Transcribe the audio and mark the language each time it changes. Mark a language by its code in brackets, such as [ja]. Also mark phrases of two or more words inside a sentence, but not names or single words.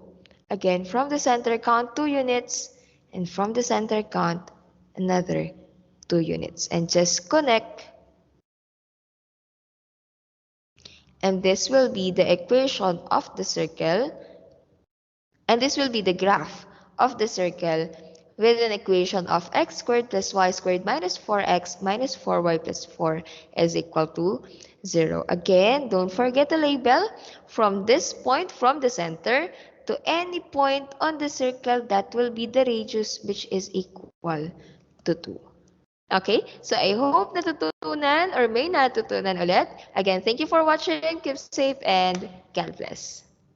[en] Again, from the center, count 2 units. And from the center, count another 2 units. And just connect. And this will be the equation of the circle. And this will be the graph of the circle with an equation of x squared plus y squared minus 4x minus 4y plus 4 is equal to 0. Again, don't forget the label from this point, from the center, to any point on the circle, that will be the radius, which is equal to 2. Okay, so I hope natutunan or [tl] may natutunan ulit. [en] Again, thank you for watching. Keep safe and God bless.